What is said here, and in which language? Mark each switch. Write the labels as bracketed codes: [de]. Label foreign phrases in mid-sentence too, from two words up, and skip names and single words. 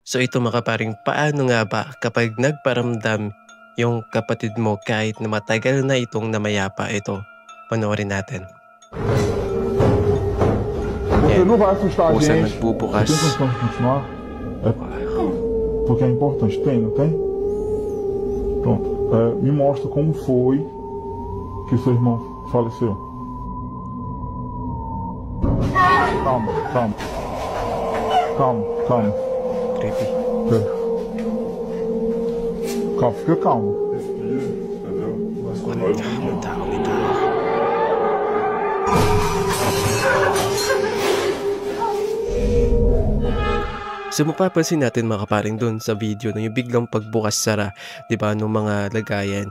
[tl] So ito mga kaparing, paano nga ba kapag nagparamdam yung kapatid mo kahit na matagal na itong namayapa? Ito, panoorin natin. [pt] Você [tl] Yan, [pt] não vai assustar a [tl] kusang [pt] gente. Você [tl] nagbubukas. [pt] tem condição de continuar? É porque é importante. Tem, não tem? Pronto. Me mostra como foi que seu irmão faleceu. Calma, calma. Calma, calma. Creepy. Pera. Calma, fica calmo. [tl] Ang taong ito. So mapapansin natin mga kaparing dun sa video no, yung biglang pagbukas-sara, 'di ba, nung mga lagayan.